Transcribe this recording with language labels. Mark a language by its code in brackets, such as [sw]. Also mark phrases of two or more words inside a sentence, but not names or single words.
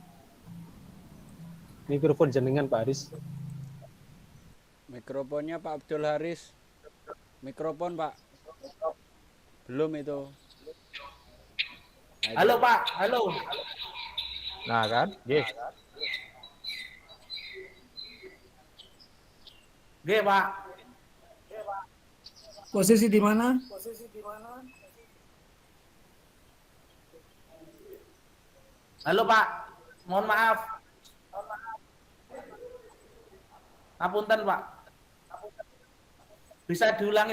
[id] Mikrofon jenengan Pak Haris. Mikrofonnya Pak Abdul Haris. Mikrofon Pak. Belum itu. Halo Pak, halo. Nah kan, nggih. Nggih Pak. Posisi di mana? Halo Pak, mohon maaf. Apunten Pak. Bisa diulangi Pak.